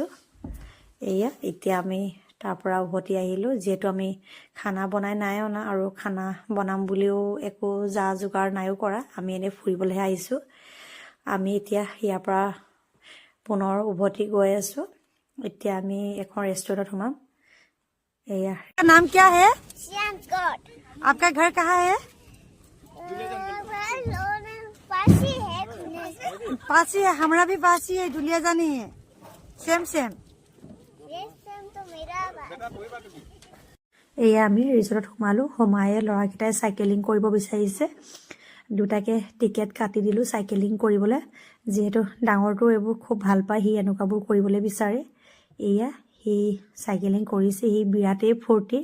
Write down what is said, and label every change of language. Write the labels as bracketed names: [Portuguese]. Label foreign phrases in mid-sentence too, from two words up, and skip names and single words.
[Assamese] এয়া এতিয়া আমি তাৰ পৰা উভতি আহিলোঁ, যিহেতু আমি খানা বনাই নাই অনা আৰু খানা বনাম বুলিও একো যা যোগাৰ নাইও কৰা, আমি এনেই ফুৰিবলৈহে আহিছোঁ। আমি এতিয়া ইয়াৰ পৰা পুনৰ উভতি গৈ আছোঁ। এতিয়া আমি এখন ৰেষ্টুৰেণ্টত সোমাম। এয়া নাম [Hindi] क्या है? आपका घर कहाँ है? पासी है, हमारा भी पासी है, दुलियाजानी है, सेम सेम। [Assamese] এয়া আমি ৰিজৰ্টত সোমালোঁ। সোমায়ে ল'ৰাকেইটাই চাইকেলিং কৰিব বিচাৰিছে। দুটাকে টিকেট কাটি দিলোঁ চাইকেলিং কৰিবলৈ, যিহেতু ডাঙৰটো এইবোৰ খুব ভাল পায়, সি এনেকুৱাবোৰ কৰিবলৈ বিচাৰে। এয়া সি চাইকেলিং কৰিছে, সি বিৰাটেই ফূৰ্তি।